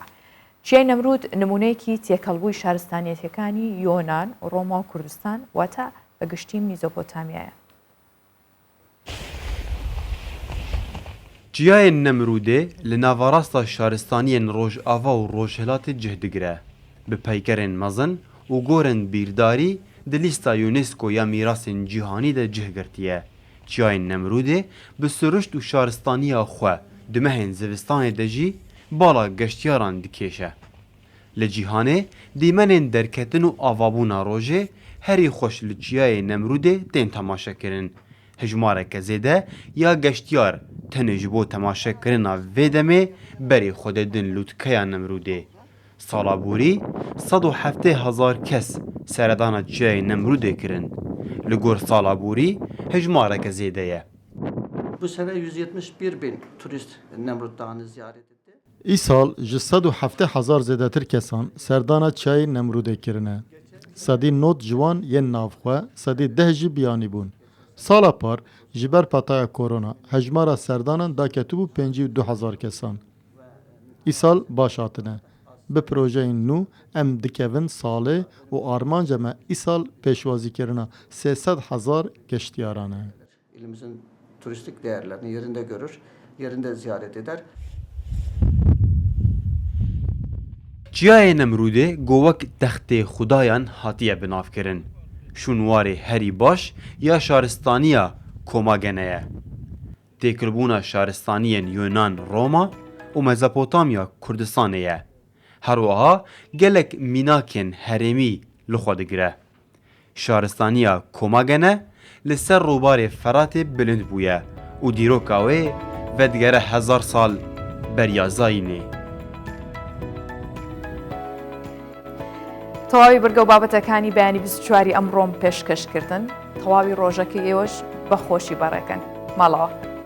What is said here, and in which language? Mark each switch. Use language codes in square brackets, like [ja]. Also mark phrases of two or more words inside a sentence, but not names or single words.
[ckb] چیای نەمرود نمونەیەکی تێکەڵبووی شارستانیەتەکانی یۆنان، ڕۆما و کوردستان واتە بە گشتی میزۆپۆتامیایە. چیای نەمرودێ لە ناوەڕاستە شارستانیên ڕۆژئاوا و ڕۆژهەڵاتê [ku] cih digire bi peykerên mezin û gorên bîrdarî di lîsta UNESCO ya mîrasên cîhanî de cih girtiye. Çiyayên Nemrûdê bi siruşt û şaristaniya xwe di mehên zivistanê de jî bala geştyaran dikêşe. Li cîhanê dîmenên derketin û avabûna rojê herî xweş li çiyayê Nemrûdê tên temaşekirin. Hejmareke zêde ya geştyar tenê ji bo temaşekirina vê demê berê xwedê din lûtkeya Nemrûdê. Sala borî 170,000 kes seredana çiyayê Nemrûdê kirin. Li gor sala borî hejmareke zêde ye. [tr] Bu sene 171.000 turist Nemrut Dağı'nı ziyaret etti. [ku] İsal ji 170,000 zêdetir kesan serdana çiyayê Nemrûdê kirine. Sedî not ciwan yên navxwe, sedî 10 jî biyanî bûn. Sala par ji ber petaya korona hejmara serdanan daketibû 52,000 kesan. Îsal baş hatine. Bi projeyên nû em dikevin salê û armanca me îsal pêşwazîkirina 300,000 geştyaran e. [tr] İlimizin turistik değerlerini yerinde görür, yerinde ziyaret eder. [ku] Çiyayê Nemrûdê govek textê xudayan hatiye binavkirin. Şûnwarê herî baş ya şaristaniya Komagene ye. Têkilbûna şaristaniyên Yunan Roma û Mezopotamya Kurdistanê ye. Her wiha gelek mînakên herêmî li xwe digire. Şaristaniya Komagene li ser rovbarê Feratê bilind bûye û dîroka wê vedigere 1000 sal beriya Zayînê. [ckb] تەواوی بەرگە و بابەتەکانی بەیانی 24 ئەمڕۆم پێشکەشکردن، تەواوی ڕۆژەکە ئێوەش بەخۆشی بەڕێکەن ماڵەوە.